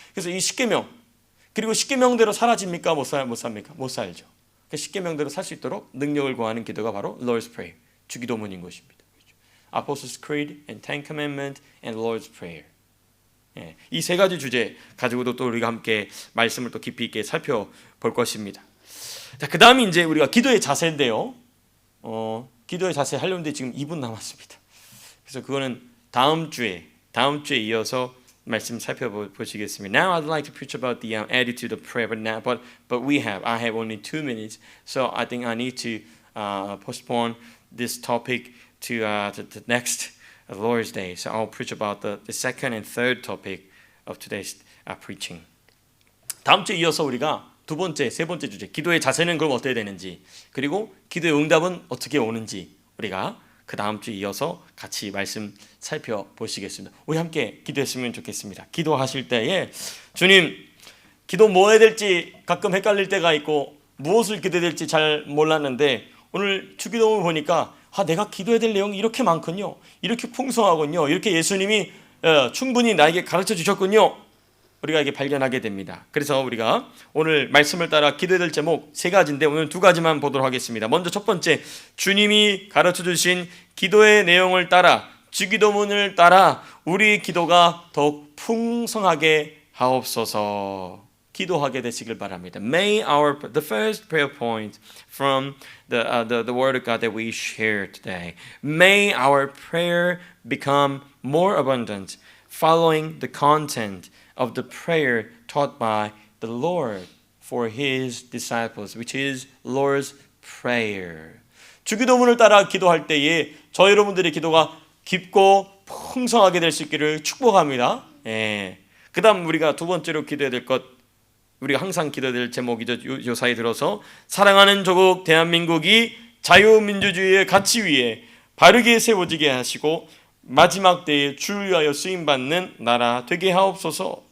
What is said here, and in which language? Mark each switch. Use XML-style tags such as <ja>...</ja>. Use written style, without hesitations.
<ko>그래서 이 십계명, 그리고 십계명대로 사라집니까? 못 삽니까? 못 살죠. 그 십계명대로 살 수 있도록 능력을 구하는 기도가 바로 Lord's Prayer, 주기도문인 것입니다.</ko> <en>Apostles' Creed and Ten Commandments and Lord's Prayer.</en> <ko>이 세 가지 주제 가지고도 또 우리가 함께 말씀을 또 깊이 있게 살펴볼 것입니다. 자, 그 다음이 이제 우리가 기도의 자세인데요. 기도의 자세 하려는데 지금 2분 남았습니다. 그래서 그거는 다음 주에 이어서 말씀 살펴보시겠습니다.</ko> <en>Now I'd like to preach about the attitude of prayer, but I have only 2 minutes, so I think I need to postpone this topic to the next Lord's Day. So I'll preach about the second and third topic of today's preaching.</en> <ko>다음 주에 이어서 우리가 두 번째, 세 번째 주제, 기도의 자세는 그럼 어떻게 되는지, 그리고 기도의 응답은 어떻게 오는지 우리가 그 다음 주에 이어서 같이 말씀 살펴보시겠습니다. 우리 함께 기도했으면 좋겠습니다. 기도하실 때에 주님, 기도 뭐 해야 될지 가끔 헷갈릴 때가 있고 무엇을 기도해야 될지 잘 몰랐는데 오늘 주기도문을 보니까 내가 기도해야 될 내용이 이렇게 많군요. 이렇게 풍성하군요. 이렇게 예수님이 충분히 나에게 가르쳐 주셨군요. 우리가 이게 발견하게 됩니다. 그래서 우리가 오늘 말씀을 따라 기도해야 될 제목 3가지인데 오늘 2가지만 보도록 하겠습니다. 먼저 첫 번째, 주님이 가르쳐 주신 기도의 내용을 따라, 주기도문을 따라 우리 기도가 더욱 풍성하게 하옵소서. 기도하게 되시길 바랍니다.</ko> <en>May the first prayer point from the word of God that we share today. May our prayer become more abundant, following the content of the prayer taught by the Lord for His disciples, which is Lord's Prayer.</en> <ko>주기도문을 따라 기도할 때에 저 여러분들의 기도가 깊고 풍성하게 될 수 있기를 축복합니다. 그 다음 우리가 두 번째로 기도해야 될 것, 우리가 항상 기도해야 될 제목이죠. 요사이 들어서 사랑하는 조국 대한민국이 자유민주주의의 가치 위에 바르게 세워지게 하시고 마지막 때에 주를 위하여 쓰임받는 나라 되게 하옵소서.</ko>